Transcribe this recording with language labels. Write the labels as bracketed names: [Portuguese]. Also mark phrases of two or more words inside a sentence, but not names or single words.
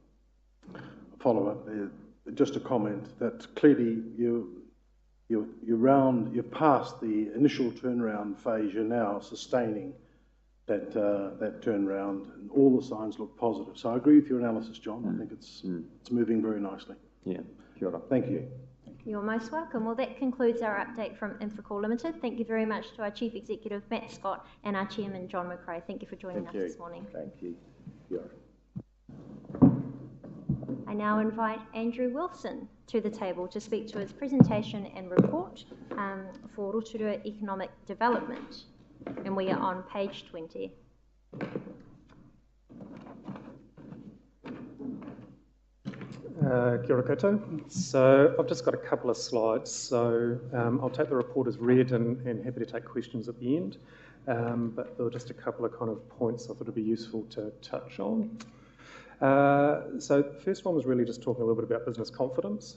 [English] Follow up, just a comment that clearly you've passed the initial turnaround phase. You're now sustaining that turnaround, and all the signs look positive. So I agree with your analysis, John. I think it's moving very nicely. Yeah, [Māori] kia ora. [English] Thank you. You're most welcome. Well, that concludes our update from Infracore Limited. Thank you very much to our Chief Executive, Matt Scott, and our Chairman, John McRae. Thank you for joining us this morning. Thank you. [Māori] Kia ora. [English] I now invite Andrew Wilson to the table to speak to his presentation and report for Rotorua Economic Development. And we are on page 20. [Māori] Kia ora koutou. [English] So I've just got a couple of slides, so I'll take the report as read and happy to take questions at the end, but there were just a couple of kind of points I thought would be useful to touch on. So the first one was really just talking a little bit about business confidence.